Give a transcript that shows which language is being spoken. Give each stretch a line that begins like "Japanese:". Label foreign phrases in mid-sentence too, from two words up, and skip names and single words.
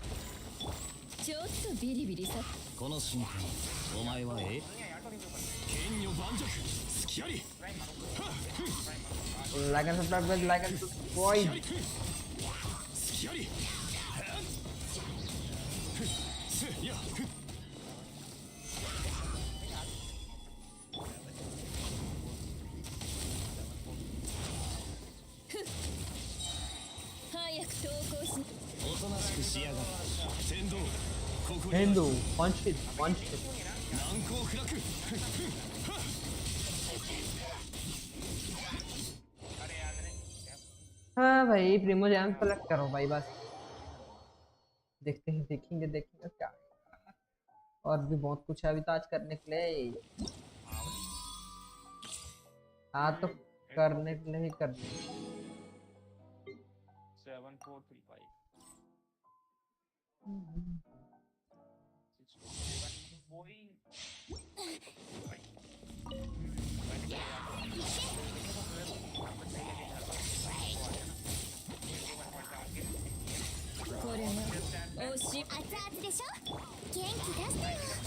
Japanese: ちょっとビリビリさ。この瞬間お前は剣女盤石隙あり
English: like and subscribe, like and subscribe.
Japanese: 隙ありや早く投降し。おとなしくしやがる天道ここに हेंदू पंच हिट पंच हिट। 難攻不落
Hindi: अरे यार मैंने हाँ भाई प्रीमो जैम सेलेक्ट करो भाई बस। देखते हैं, देखेंगे क्या। और भी बहुत कुछ है अभी तो आज करने के लिए। हाँ तो करने के लिए ही करने। 7435 कोई Oshi.
Japanese: 熱々でしょ。元気出してよ。